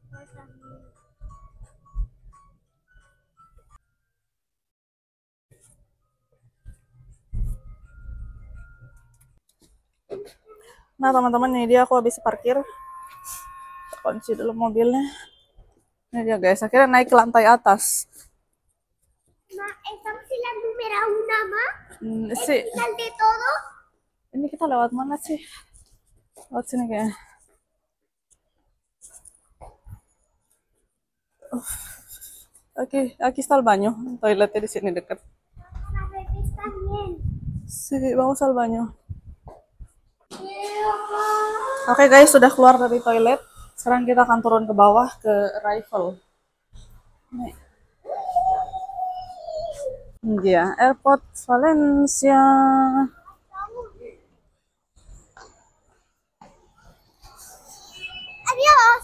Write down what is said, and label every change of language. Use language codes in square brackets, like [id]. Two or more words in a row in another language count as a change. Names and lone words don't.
[id] Nah teman-teman, ini dia aku habis parkir. Kunci dulu mobilnya. Ini dia guys, akhirnya naik ke lantai atas. [es] Ma, estamos en la número 1, Ma. [id] Sih, [es] Final de todo. [id] ini kita lewat mana sih? Lewat sini kayaknya. [es] Aquí está el baño. [id] Toiletnya di sini dekat. [es] Para bebés también. Sí, vamos al baño. [id] Oke guys, sudah keluar dari toilet. Sekarang kita akan turun ke bawah ke arrival. Nih. Dia Airport Valencia. Adiós.